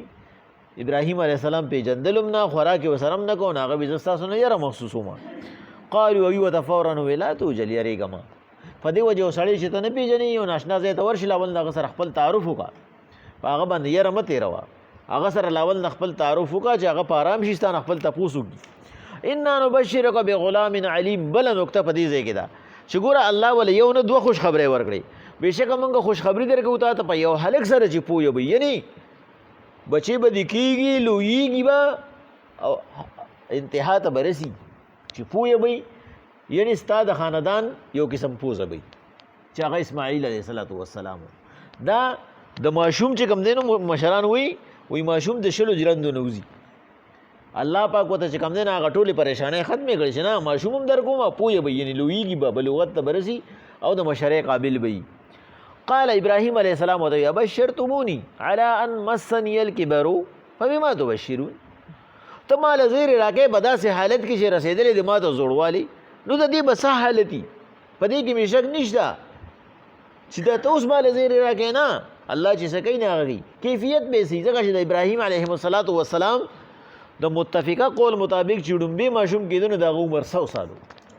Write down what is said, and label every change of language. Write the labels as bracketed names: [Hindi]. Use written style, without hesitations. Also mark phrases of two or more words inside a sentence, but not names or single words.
[Pashto] ابراهیم [Arabic] علیه السلام [Pashto] پیژندلم نه، خوراک یې ورسره هم نه کوو، نو هغه به زه ستاسو نه یره محسوسومه. قالو هغوی ورته فوراً وویل [Arabic] لا توجل، [Pashto] یرېږه مه. په دې وجه یو سړی چې ته نه پېژنې یو ناشنا ځای ته ورشي، لاول د هغه سره خپل تعارف وکړه، په هغه باندې یره مه تېروه، هغه سره لاول د خپل تعارف وکړه چې هغه په ارام شي ستا نه خپل تپوس وکړي. [Arabic] انا نبشرک بغلام علیم. [Pashto] بله نکته په دې ځای کې ده چې ګوره الله ولې یو نه دوه خوش خبرې ورکړې. بېشکه موږ خوشخبري درکوو تا ته په یو هلک سره چې پوه وي، یعنې بچې به دې کېږي، لویېږي به او انتها ته به رسي چې پوه وي، یعنې ستا د خاندان یو قسم پوزه وي چې هغه اسماعیل [Arabic] علیه السلام. [Pashto] دا د ماشوم چې کوم دی نو مشران وایي ماشوم د شلو جرندو نه وځي. الله پاک ورته چې کوم دی نه هغه ټولې پریشانۍ ختمې کړې چې نه ماشوم هم در کوم پوه به یعنې لویېږي به بلوغت ته به رسي او د مشرۍ قابل به وي. [Arabic] قال ابراهیم علیه السلام [Pashto] ورته وایي [Arabic] ابشرتموني على ان مسني الكبر فبما تبشرون. [Pashto] ته ماله زیری راکې په داسې حالت کې چې رسېدلې د ما ته زوړوالی، نو د دې به څه حالت وي؟ په دې کې مې شک نشته چې دا ته اوس ماله زیری راکې نه، الله چې څه کوي نه هغه کوي، کیفیت به سي. ځکه چې د ابراهیم [Arabic] علیهم السلام [Pashto] د متفقه قول مطابق چې ډومبې ماشوم کېده نو د هغه عمر 100 سال و.